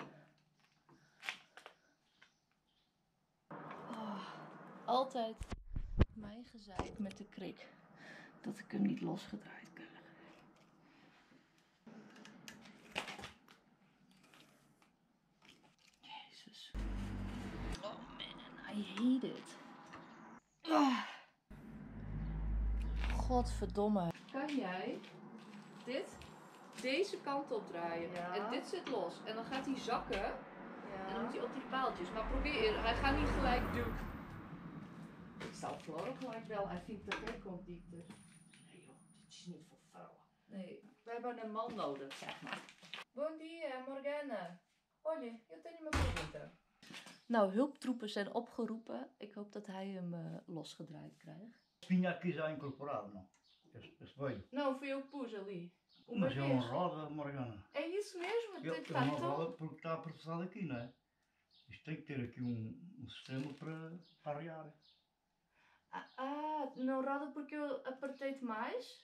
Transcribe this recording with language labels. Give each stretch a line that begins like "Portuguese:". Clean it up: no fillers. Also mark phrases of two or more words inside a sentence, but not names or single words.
Dutch: Oh, altijd mijn gezeik met de krik. Dat ik hem niet losgedraaid krijg. Jezus. Oh man,
English: I hate it. Oh.
Dutch: Godverdomme. Kan jij deze kant op draaien? Ja. En dit zit los. En dan gaat hij zakken. Ja. En dan moet hij op die paaltjes. Maar probeer, hij gaat niet gelijk doen. Ik zou Flor gelijk wel. Hij vindt de gek komt die dus. Nee joh, dit is niet voor vrouwen. Nee. We hebben een man nodig, zeg maar.
Portuguese: Bom dia, Morgana. Olha, eu tenho uma pergunta.
Dutch: Nou, hulptroepen zijn opgeroepen. Ik hoop dat hij hem losgedraaid krijgt.
Portuguese: Vinha aqui já incorporado, não? Este veio. Não, fui eu que pus ali. Mas é uma roda, Morgana. É isso mesmo, Ele tem que é uma estar roda porque está apressado aqui, não é? Isto tem que ter aqui um sistema para arriar. Não roda porque eu apertei demais?